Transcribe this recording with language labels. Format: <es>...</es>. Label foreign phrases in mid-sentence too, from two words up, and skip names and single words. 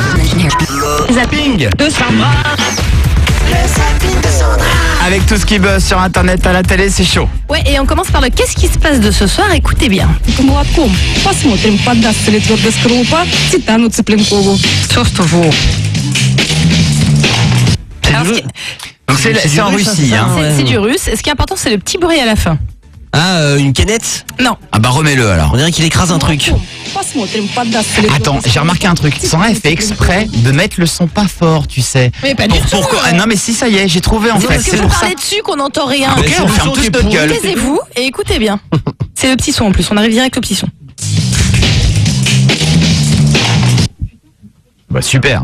<fr>Zapping de Sandra. Avec tout ce qui buzz sur internet, à la télé, c'est chaud. Ouais, et on commence par le qu'est-ce qui se passe de ce soir, écoutez bien.</fr> <ru>Посмотрим, поддастся ли твердая скорлупа Титану Цыпленкову.</ru> <fr>Alors, Donc c'est en Russie, hein. c'est du russe. Ce qui est important, c'est le petit bruit à la fin. Ah, une canette? Non. Ah bah remets-le alors. On dirait qu'il écrase un truc.</fr> <ru>Посмотрим, поддастся ли</ru> <fr>Attends, j'ai remarqué un truc. Sandra, elle fait exprès de mettre le son pas fort, tu sais. Mais pas du tout. Pourquoi Non mais si, ça y est, j'ai trouvé en fait. Parce que C'est vous pour ça. parlez dessus qu'on n'entend rien. Ok, on ferme tous notre gueule. Taisez-vous et écoutez bien. C'est le petit son en plus, on arrive direct au petit son. Bah super.</fr>